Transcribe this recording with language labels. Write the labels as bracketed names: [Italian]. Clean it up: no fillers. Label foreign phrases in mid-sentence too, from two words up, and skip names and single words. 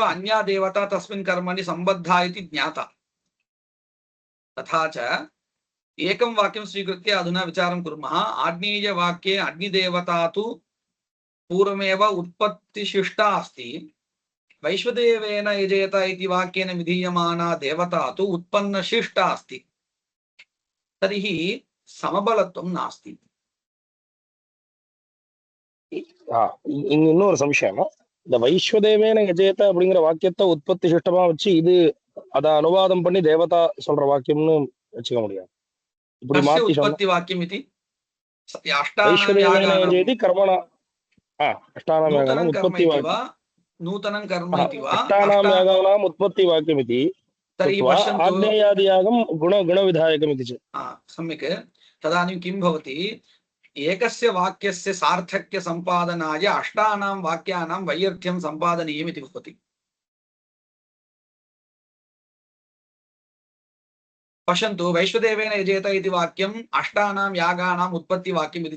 [Sanskrit] अन्या देवता तस्मिन् कर्मणि सम्बद्धा इति ज्ञाता तथा च एकं वाक्यं स्वीकृत्य अधुना विचारं कुर्मः आग्नेयवाक्ये अग्निदेवता तु पूर्वमेव उत्पत्तिशिष्टा अस्ति वैश्वदेवेन यजेत इति वाक्येन विधीयमाना देवता तु उत्पन्नशिष्टा अस्ति तर्हि समबलत्वं नास्ति [Tamil] இன்னொரு சம்சயம் இந்த [Sanskrit] वैश्वदेवेन यजेत [Tamil] அப்படிங்கிற வாக்கியத்தை உற்பத்தி சிஷ்டமா வச்சு இது அதை அனுவாதம் பண்ணி தேவதா சொல்ற வாக்கியம்னு வச்சுக்க முடியாது இப்படி மாத்தி [Sanskrit] उत्पत्ति वाक्यम् इति वैश्वदेवेन यजेतेति कर्मणा अष्टानां यागानाम् उत्पत्ति वाक्यम् नूतनं कर्म इति वा अष्टानां यागानाम् उत्पत्ति वाक्यमिति तर्हि पश्यन्तु आग्नेयादियागं गुणविधायकमिति च सम्यक् तदानीं किं भवति एकस्य वाक्यस्य सार्थक्य सम्पादनाय अष्टानां वाक्यानां वैयर्थ्यं सम्पादनीयम् इति भवति पश्यन्तु वैश्वदेवेन यजेत इति वाक्यम् अष्टानां यागानाम् उत्पत्तिवाक्यम् इति